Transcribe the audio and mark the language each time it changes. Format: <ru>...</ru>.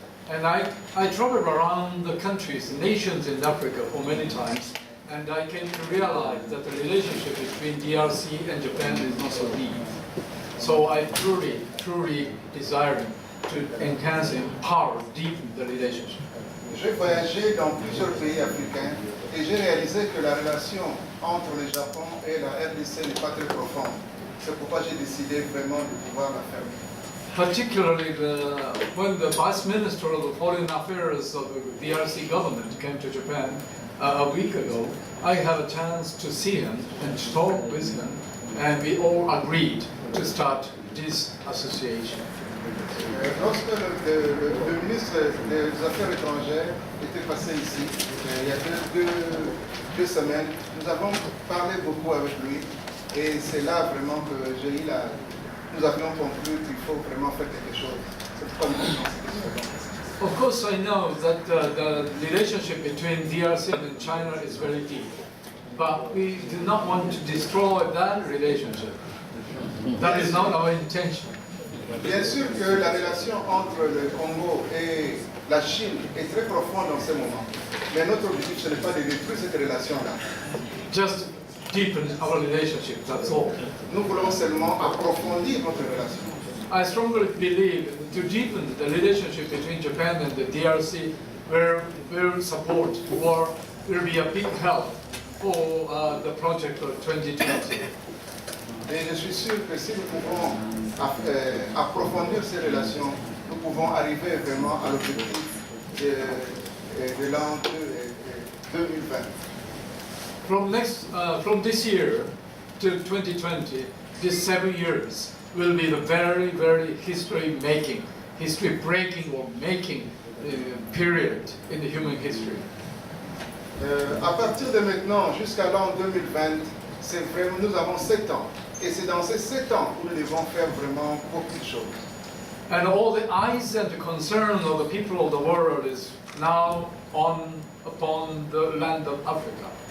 <en>And I traveled around the countries, nations in Africa for many times, and I came to realize that the relationship between DRC and Japan is not so deep. So I truly desire to enhance, empower, deepen the relationship.</en> <fr>J'ai voyagé dans plusieurs pays africains et j'ai réalisé que la relation entre le Japon et la RDC n'est pas très profonde. C'est pourquoi j'ai décidé vraiment de pouvoir la faire.</fr> <en>Particularly when the Vice Minister of the Foreign Affairs of the DRC government came to Japan a week ago, I had a chance to see him and talk with him, and we all agreed to start this association.</en> <fr>Lorsque le ministre des Affaires étrangères était passé ici, il y a deux semaines, nous avons parlé beaucoup avec lui et c'est là vraiment que nous avions conclu qu'il faut vraiment faire quelque chose. C'est pourquoi nous avons fait ça.</fr> <en>Of course, I know that the relationship between DRC and China is very deep, but we do not want to destroy that relationship. That is not our intention.</en> <fr>Bien sûr que la relation entre le Congo et la Chine est très profonde en ce moment, mais notre objectif ce n'est pas de détruire cette relation-là.</fr> <en>Just deepen our relationship, that's all.</en> <fr>Nous voulons seulement approfondir notre relation.</fr> <en>I strongly believe to deepen the relationship between Japan and the DRC will support or will be a big help for the project of 2020.</en> <fr>Et je suis sûr que si nous pouvons approfondir ces relations, nous pouvons arriver vraiment à l'objectif de l'an 2020.</fr> <en>From this year to 2020, these 7 years will be the very, very history-breaking or making period in the human history.</en> <fr>À partir de maintenant jusqu'à l'an 2020, c'est vraiment, nous avons 7 ans. Et c'est dans ces 7 ans où nous devons faire vraiment beaucoup de choses.</fr> <en>And all the eyes and the concern of the people of the world is now upon the land of Africa.</en>